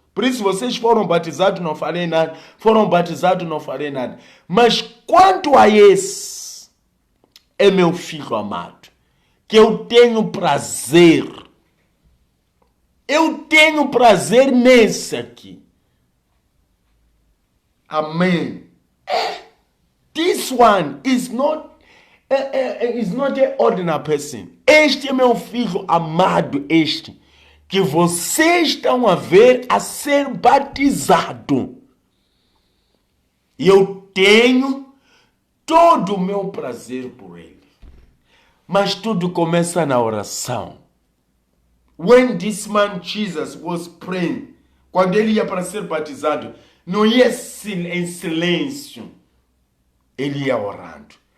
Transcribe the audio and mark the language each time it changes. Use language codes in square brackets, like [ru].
[pt] Por isso vocês foram batizados, não falei nada. Foram batizados, não falei nada. Mas quanto a esse, é meu filho amado, que eu tenho prazer. Eu tenho prazer nesse aqui. Amém. [en] This one is not an ordinary person. [pt] Este é meu filho amado, este que vocês estão a ver a ser batizado. E eu tenho todo o meu prazer por ele. Mas tudo começa na oração. [en] When this man Jesus was praying, [pt] quando ele ia para ser batizado, não ia em silêncio. Ele ia orando.